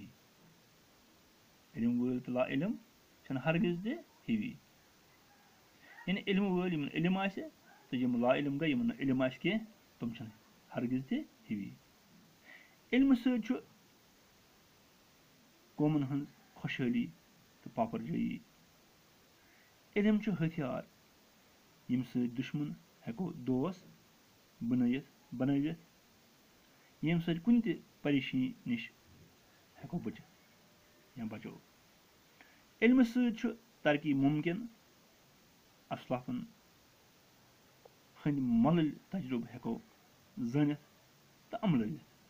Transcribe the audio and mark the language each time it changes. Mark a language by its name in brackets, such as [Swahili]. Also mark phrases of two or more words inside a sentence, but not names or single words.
[Kashmiri] इल्म वल तो ला इल्म हरगिज ते हिवी। यानी इल्म वल इल्म तो यम ला इल्म गई यमन इल्म कह तुम हरगिज ते हिवी। इल्म कौमन हज खुशहाली तो पापरजाई। इल्म हथियार यम दुश्मन हेको दोस्त बनवित यम कुन ते परेशानी निश हेको बचित या बचो। इल्म तरक्की मुमकिन असलाफन हंद मल तजुर्ब हेको जानित तो अमलवित।